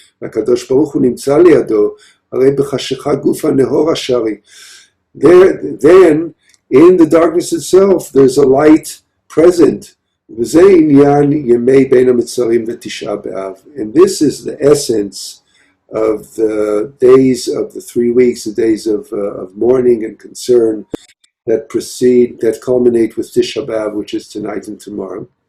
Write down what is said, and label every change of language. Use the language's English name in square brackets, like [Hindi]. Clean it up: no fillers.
[Hebrew] הקדוש ברוך הוא נמצא לידו, הרי בחשיכה גופה נהור השרי. [English] Then, in the darkness itself, there's a light present. [Hebrew] וזה עניין ימי בין המצרים ותשעה באב. [English] And this is the essence of the days of the 3 weeks, the days of mourning and concern that culminate with Tisha B'Av, which is tonight and tomorrow.